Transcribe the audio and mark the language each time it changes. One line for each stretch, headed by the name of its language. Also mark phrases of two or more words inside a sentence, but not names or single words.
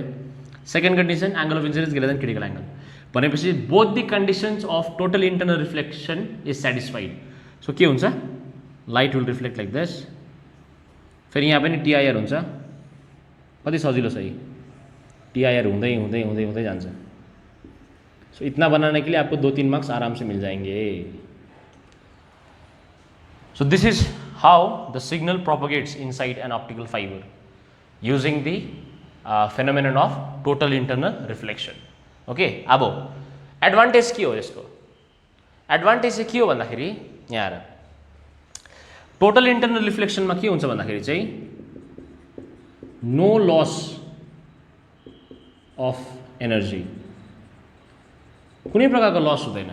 English: second condition angle of incidence greater than critical angle भनेपछि both the conditions of total internal reflection is satisfied.
Nepali: सो के हुन्छ,
English: light will reflect like this.
Nepali: फेरि यहाँ पनि टीआईआर हुन्छ। कति सजिलो छ यी, टीआईआर हुँदै हुँदै हुँदै हुँदै जान्छ।
Hindi: सो इतना बनाने के लिए आपको 2-3 मार्क्स आराम से मिल जाएंगे।
English: So this is how the signal propagates inside an optical fiber using the phenomenon of total internal reflection.
Nepali: Okay, अब एडभान्टेज के हो यसको? एडभान्टेज चाहिँ के हो भन्दाखेरि यहाँ
English: total internal reflectionमा
Nepali: के हुन्छ भन्दाखेरि चाहिँ
English: no loss of energy,
Nepali: कुनै प्रकारको लस हुँदैन।